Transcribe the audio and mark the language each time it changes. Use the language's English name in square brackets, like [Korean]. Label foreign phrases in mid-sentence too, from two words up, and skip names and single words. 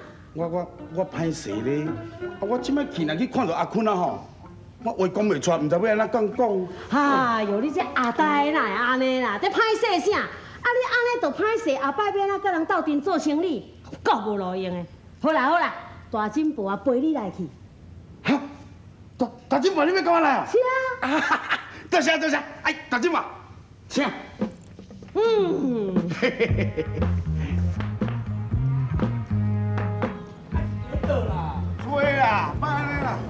[Min Nan Chinese] 我歹势咧，啊我即摆去若去看到阿坤啊吼，我话讲袂出，毋知要安怎讲。哎呦，你这阿呆哪会安尼啦？这歹势啥？啊你安尼就歹势，后摆要安怎甲人斗阵做生意，够无路用的。好啦，大进步啊，陪你来去。哈，大进步你要跟我来啊？是啊。多谢，哎，大进步，请。吹啦，别安尼啦。